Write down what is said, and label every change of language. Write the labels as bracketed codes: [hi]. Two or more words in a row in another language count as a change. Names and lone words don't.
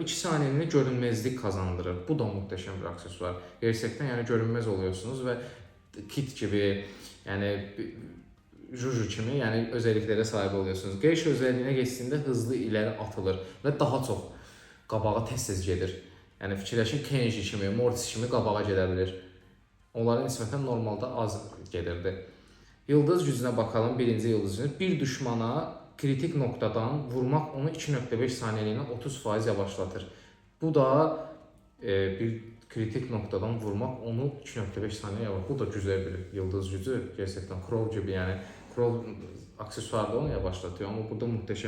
[tr] 2 saniyeliğine görünmezlik kazandırır. Bu da muhteşem bir aksesuar. Gerçekten yani görünmez oluyorsunuz ve kit gibi yani Juju kimi yani özelliklere sahip oluyorsunuz. Geisha özelliğine geçtiğinde hızlı ileri atılır ve daha çok qabağa tez gelir. [az] Yani fikirləşin Kenji kimi, Mortis kimi qabağa gedə bilir. Onların nisbətən normalda az gelirdi. [tr] Yıldız gücünə bakalım, birinci yıldız gücü. Bir düşmana kritik noktadan vurmak onu 2.5 saniyeliğine 30% yavaşlatır. Bu da bir kritik noktadan vurmak onu 2.5 saniye yavaşlatır. Bu da güzel bir yıldız gücü. Gerçekten Crow gibi yani. Crow aksesuarda onu yavaşlatıyor, ama burada muhteşem.